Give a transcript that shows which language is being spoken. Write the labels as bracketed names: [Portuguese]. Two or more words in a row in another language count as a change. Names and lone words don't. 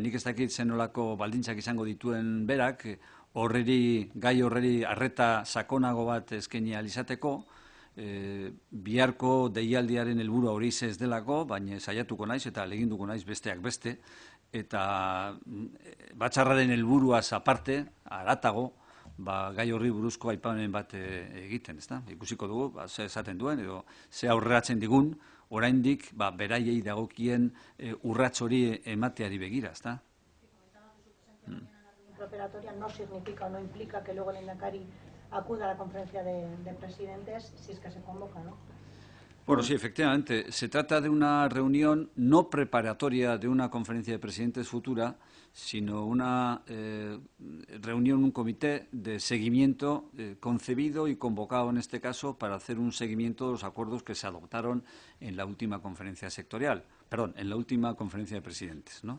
[Basque] Nik ez dakit zenolako baldintzak izango dituen berak, gai horreri arreta sakonago bat eskaini ahal izateko, biharko deialdiaren helburua hori ez delako, baina saiatuko naiz eta leginduko naiz besteak beste, eta batzarraren helburuaz aparte, haratago, gai horri buruzko aipamen bat egiten, ezta? Ikusiko dugu, ze esaten duen, edo ze aurreratzen digun, oraindik beraiei dagokien urrats hori emateari begira, ezta? [Spanish] Preparatoria no significa o no implica que luego el Lehendakari acuda a la conferencia de presidentes si es que se convoca, ¿no? Bueno, sí, efectivamente. Se trata de una reunión no preparatoria de una conferencia de presidentes futura, sino una reunión, un comité de seguimiento concebido y convocado en este caso para hacer un seguimiento de los acuerdos que se adoptaron en la última conferencia sectorial, en la última conferencia de presidentes, ¿no?